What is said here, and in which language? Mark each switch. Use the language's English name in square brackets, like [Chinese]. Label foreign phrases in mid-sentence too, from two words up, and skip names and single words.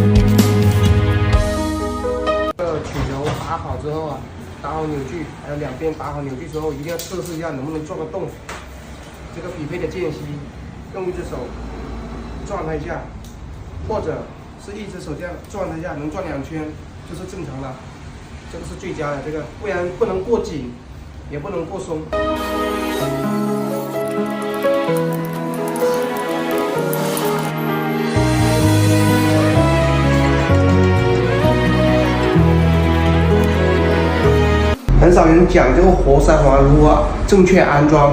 [Chinese] 曲轴打好之後啊，打好扭矩，還有兩邊打好扭矩之後，一定要測試一下能不能轉個動。這個匹配的間隙，用一隻手轉它一下，或者是一隻手這樣轉它一下，能轉2圈就是正常的，這個是最佳的。這個不然不能過緊，也不能過鬆。很少人讲这个活塞环如何正确安装。